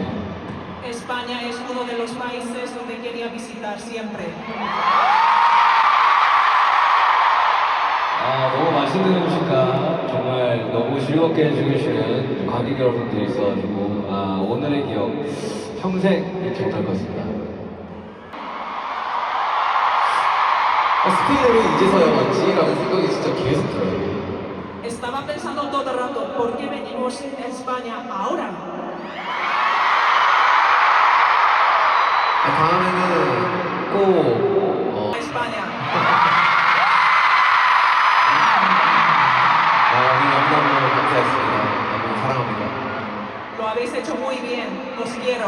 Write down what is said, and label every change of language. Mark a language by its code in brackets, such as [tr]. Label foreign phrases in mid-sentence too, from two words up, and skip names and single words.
[es] España es uno de los países donde quería visitar siempre. [ko] 너무 맛있는 음식과 정말 너무 즐겁게 해주시는 관객 여러분들이 있어가지고 오늘의 기억 평생 잊지 못할 것 같습니다. 스페인어를 이제서야 왔지라는 생각이 진짜 계속 들어요. [es] Estaba pensando todo el rato, ¿por qué venimos a España ahora? [ko] 다음에는 꼭 [es] A España. [ko] 너무너무 감사했습니다. 너무 사랑합니다. [es] Lo habéis hecho muy bien, os quiero.